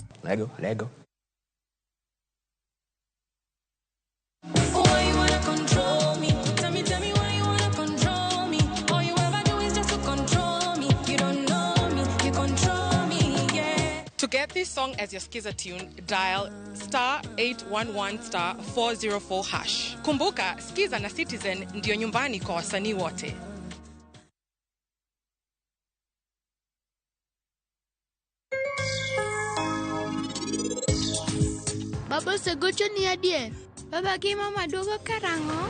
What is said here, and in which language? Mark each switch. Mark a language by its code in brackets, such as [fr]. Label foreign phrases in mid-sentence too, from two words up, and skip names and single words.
[en] Lego. Why you wanna control me? Tell me why you wanna control me. All you ever do is just to control me. You don't know me, you control me, yeah. To get this song as your Skiza tune, dial *811*404#. [sw] Kumbuka, Skiza na Citizen ndio nyumbani kwa wasanii wote. [luo] Baba Segocho ni adier. Baba gi mama dogo karango.